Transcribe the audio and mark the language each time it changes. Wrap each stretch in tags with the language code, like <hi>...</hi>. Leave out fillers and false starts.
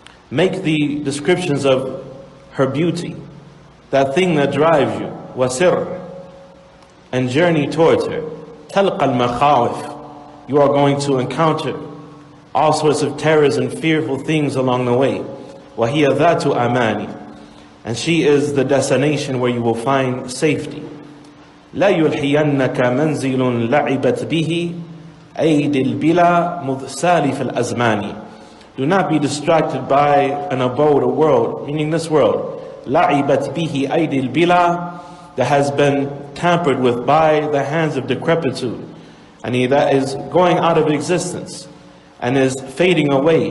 <en>Make the descriptions of her beauty, that thing that drives you,</en> <ar>وَسِرْ,</ar> <en>and journey towards her.</en> <ar>تَلْقَى الْمَخَاوِفَ.</ar> <en>You are going to encounter all sorts of terrors and fearful things along the way.</en> <ar>وَهِيَ ذَاتُ أَمَانِ.</ar> <en>And she is the destination where you will find safety.</en> <ar>لا يلحينك منزل لعبت به أيد البلا مذ سالف الأزمان.</ar> <en>Do not be distracted by an abode, a world, meaning this world.</en> <ar>لعبت به أيد البلا,</ar> <en>that has been tampered with by the hands of decrepitude, and that is going out of existence and is fading away.</en>